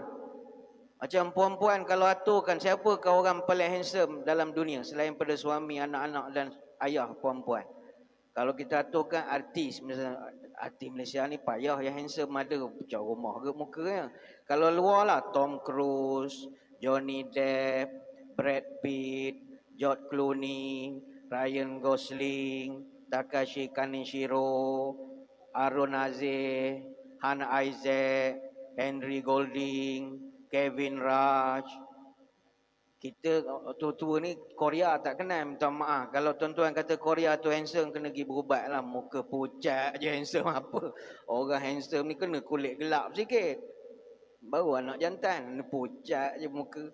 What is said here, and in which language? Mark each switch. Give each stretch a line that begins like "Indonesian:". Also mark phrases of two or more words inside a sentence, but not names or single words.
Malay: Macam perempuan kalau aturkan siapakah orang paling handsome dalam dunia selain pada suami, anak-anak dan ayah perempuan. Kalau kita aturkan artis, misalnya artis Malaysia ni payah yang handsome ada macam rumah ke mukanya. Kalau luar lah Tom Cruise, Johnny Depp, Brad Pitt, George Clooney, Ryan Gosling, Takashi Kaneshiro, Aaron Azeh, Hannah Isaac, Henry Golding, Kevin Raj. Kita tua-tua ni Korea tak kenal, minta maaf. Kalau tuan-tuan kata Korea tu handsome, kena pergi berubat lah. Muka pucat je handsome apa. Orang handsome ni kena kulit gelap sikit. Baru anak jantan, pucat je muka.